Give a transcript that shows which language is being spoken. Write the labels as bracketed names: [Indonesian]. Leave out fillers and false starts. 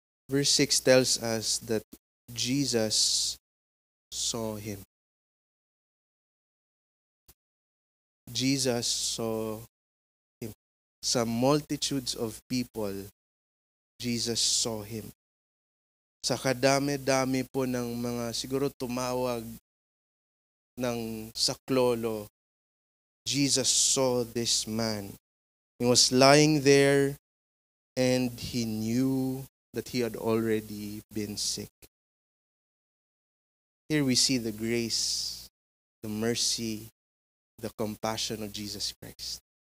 [English] Verse 6 tells us that Jesus saw him. Jesus saw him. Sa multitudes of people, Jesus saw him. [Filipino] Sa kadami-dami po ng mga siguro tumawag ng saklolo, [English] Jesus saw this man. He was lying there and he knew that he had already been sick. Here we see the grace, the mercy, the compassion of Jesus Christ.